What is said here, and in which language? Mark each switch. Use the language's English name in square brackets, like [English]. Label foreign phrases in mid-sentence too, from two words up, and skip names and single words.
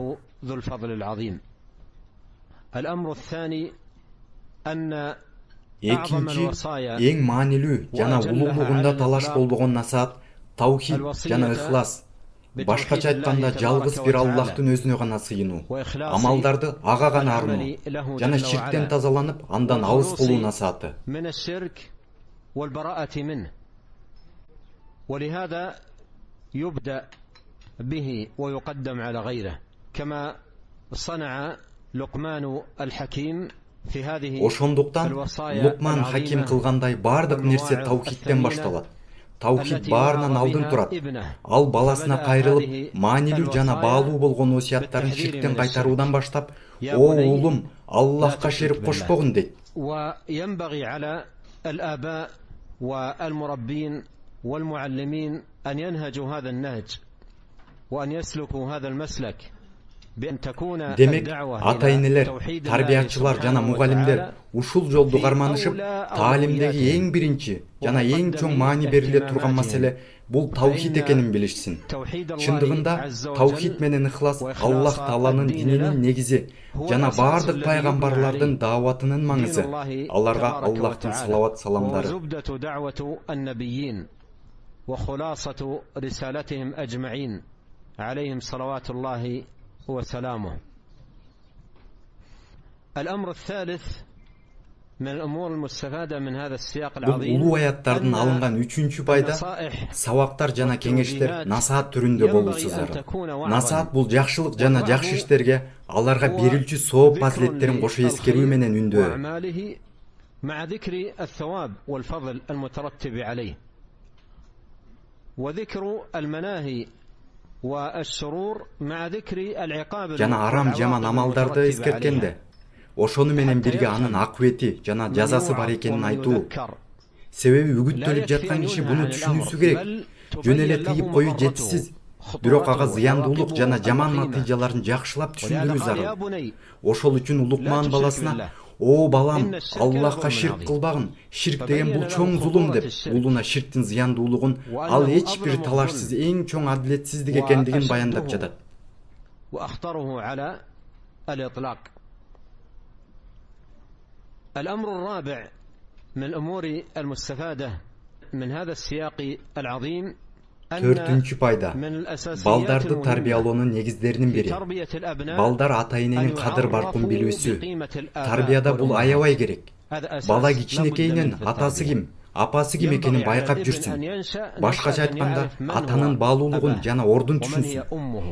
[Kyrgyz] Экинчи, эң маанилүү жана улуулугунда талаш болбогон насаат таухид жана ыхлас. Башкача айтканда жалгыз бир Аллахтын өзүнө гана сыйынуу, амалдарды ага гана арноо жана ширктен тазаланып, андан алыс болуу насааты. [Arabic] ولهذا يبدأ به ويقدم على غيره كما صنع لقمان الحكيم. [Kyrgyz] Ошондуктан Лукман Хаким кылгандай бардык нерсе таухидтен башталат. Таухид баарынан алдын турат. Ал баласына кайрылып, маанилүү жана баалуу болгон осуяттарын ширктен кайтаруудан баштап, "О уулум, Аллахка шерик кошпогун" дейт. [Arabic] وينبغي على الآباء والمربين والمعلمين أن ينهجوا هذا النهج وأن يسلكوا هذا المسلك. [Kyrgyz] Демек, ата-энелер, тарбиячылар жана мугалимдер ушул жолду карманышып, таалимдеги эң биринчи жана эң чоң маани бериле турган маселе бул таухид экенин билишсин. Чындыгында таухид менен ыхлас Аллах Тааланын дининин негизи жана бардык пайгамбарлардын дааватынын маңызы. Аларга Аллахтын салават саламдары. [Arabic] وخلاصة رسالتهم أجمعين عليهم صلوات الله وسلامه. الأمر الثالث من الأمور المستفادة من هذا السياق العظيم. [Kyrgyz] Улуу аяттардан алынган үчүнчү пайда сабактар жана кеңештер насаат түрүндө болуусу зарыл. Насаат бул жакшылык жана жакшы иштерге аларга берилчү сооп фазилеттерин кошо эскерүү менен үндөө. [Arabic] مع ذكر الثواب والفضل المترتب عليه وذكر المناهي [Kyrgyz] жана арам жаман амалдарды эскерткенде, ошону менен бирге анын акыбети жана жазасы бар экенин айтуу. Себеби үгүттөлүп жаткан киши буну түшүнүүсү керек. Жөн эле тыйып коюу жетишсиз. Бирок ага зыяндуулук жана жаман натыйжаларын жакшылап түшүндүрүү зарыл. Ошол үчүн Лукман баласына О балам, Аллахка ширк кылбагын. Ширк деген бул чоң зулум деп, улуна ширктин зыяндуулугун, ал эч бир талашсыз эң чоң адилетсиздик экендигин баяндап жатат. [Arabic] الأمر الرابع من الأمور المستفادة من هذا السياق العظيم [Kyrgyz] Төртүнчү пайда. Балдарды тарбиялоонун негиздеринин бири. Балдар ата-эненин кадыр баркын билүүсү. Тарбияда бул аябай керек. Бала кичинекейинен атасы ким, апасы ким экенин байкап жүрсүн. Башкача айтканда, атанын баалуулугун жана ордун түшүнсүн.